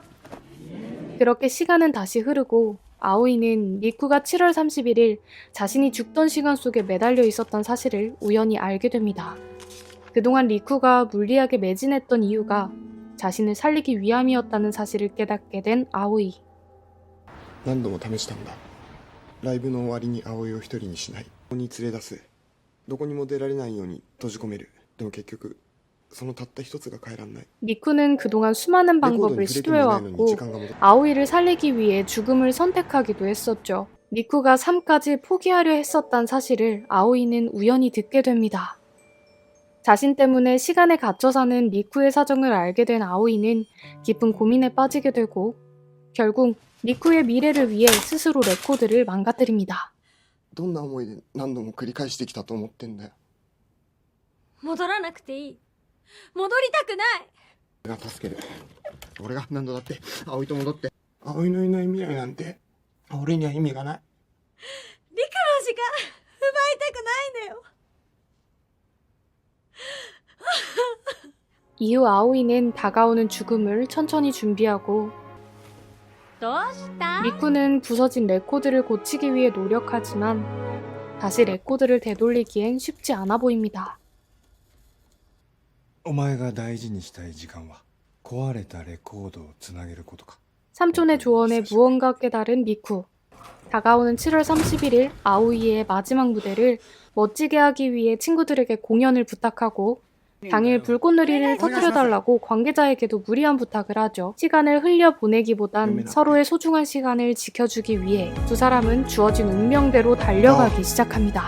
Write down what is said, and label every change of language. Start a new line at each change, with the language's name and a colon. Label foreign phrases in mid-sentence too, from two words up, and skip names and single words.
Korean: 그렇게 시간은 다시 흐르고 아오이는 리쿠가 7월 31일 자신이 죽던 시간 속에 매달려 있었던 사실을 우연히 알게 됩니다. 그동안 리쿠가 물리학에 매진했던 이유가 자신을 살리기 위함이었다는 사실을 깨닫게 된 아오이.
Japanese: 何度も試したんだライブの終わりに葵を一人にしないここに連れ出すどこにも出られないように閉じ込めるでも結局そのたった一つが変えらんない
Korean: 리쿠는 그동안 수많은
Japanese: レコード
Korean: 방법을
Japanese: に触れてもいないのに
Korean: 시도해왔고
Japanese: 時間が戻る
Korean: 아오이를 살리기 위해 죽음을 선택하기도 했었죠. 리쿠가 삶까지 포기하려 했었단 사실을 아오이는 우연히 듣게 됩니다. 자신 때문에 시간에 갇혀 사는 리쿠의 사정을 알게 된 아오이는 깊은 고민에 빠지게 되고 결국 리쿠의 미래를 위해 스스로 레코드를 망가뜨립니다.
Japanese: どんな思いで何度も繰り返してきたと思ってんだよ戻らなくていい戻りたくない俺が助ける俺が何度だって葵と戻って葵のいない未来なんて俺には意味がないリカの時間奪いたくないんだよ
Korean: 이후 아오이는 다가오는 죽음을 천천히 준비하고
Japanese: どうした
Korean: 리쿠는 부서진 레코드를 고치기 위해 노력하지만 다시 레코드를 되돌리기엔 쉽지 않아 보입니다.
Japanese: お前が大事にしたい時間は壊れたレコードをつなげることか
Korean: 삼촌의 조언에 무언가 깨달은 리쿠. 다가오는 7월 31일 아오이의 마지막 무대를 멋지게 하기 위해 친구들에게 공연을 부탁하고 당일 불꽃놀이를 터뜨려달라고 관계자에게도 무리한 부탁을 하죠. 시간을 흘려보내기보단 서로의 소중한 시간을 지켜주기 위해 두 사람은 주어진 운명대로 달려가기 시작합니다.